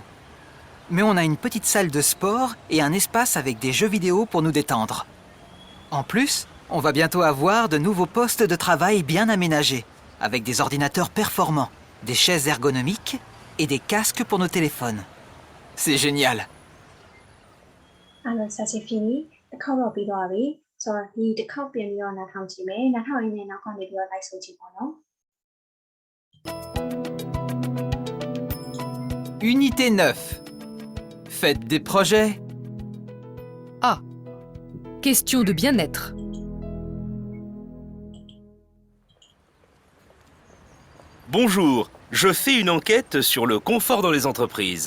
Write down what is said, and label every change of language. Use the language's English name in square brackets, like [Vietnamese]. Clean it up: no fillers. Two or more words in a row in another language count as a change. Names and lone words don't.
[French] Mais on a une petite salle de sport et un espace avec des jeux vidéo pour nous détendre. En plus, on va bientôt avoir de nouveaux postes de travail bien aménagés, avec des ordinateurs performants, des chaises ergonomiques et des casques pour nos téléphones. C'est génial. Alors ça c'est fini [Burmese] တစ်ခေါက်တော့ပြီးသွားပြီဆိုတော့ဒီတစ်ခေါက်ပြန်ပြီးတော့နားထောင်ကြည့်မယ်နားထောင်ရင်းနဲ့နောက်ကနေပြီးတော့ like ဆိုကြည့်ပါနော် [French] Unité 9. Faites des projets. Ah, question de bien-être. Bonjour, je fais une enquête sur le confort dans les entreprises.